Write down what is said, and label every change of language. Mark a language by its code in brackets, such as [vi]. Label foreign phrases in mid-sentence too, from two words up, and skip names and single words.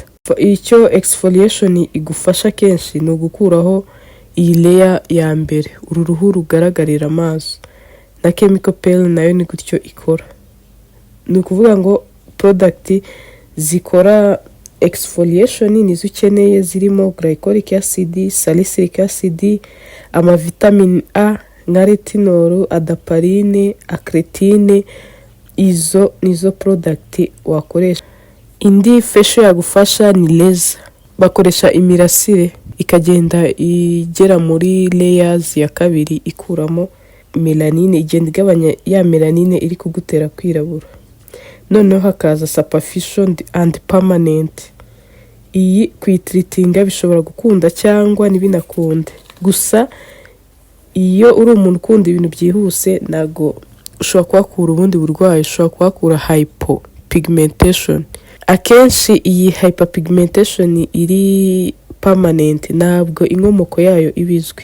[rw] Icyo exfoliation igufasha kenshi ni ugukuraho iyi layer ya mbere, uru ruhu rugaragarira amaso, na [en] chemical peel [rw] nayo ni gutyo ikora. Ni ukuvuga ngo product zikora exfoliation nizo ukeneye, zirimo [en] glycolic acid, salicylic acid, vitamin A [rw] nka retinol, adapalene, acretine. Izo nizo product wakoresha. Indi facial yagufasha ni laser. Bakoresha imirasire ikagenda igera muri layers ya kabiri ikuramo melanine, igenda igabanya ya melanine iri kugutera kwirabura. Noneho hakaza [en] superficial and permanent. [rw] Iyi kwitreatinga bishobora gukunda cyangwa ntibinakunde. Gusa iyo uri umuntu ukunda ibintu byihuse, nago ushobora kuhakura ubundi burwayi, ushobora kuhakura hypopigmentation. Akenshi iyi hyperpigmentation iri permanent ntabwo inkomoko yayo ibizwi.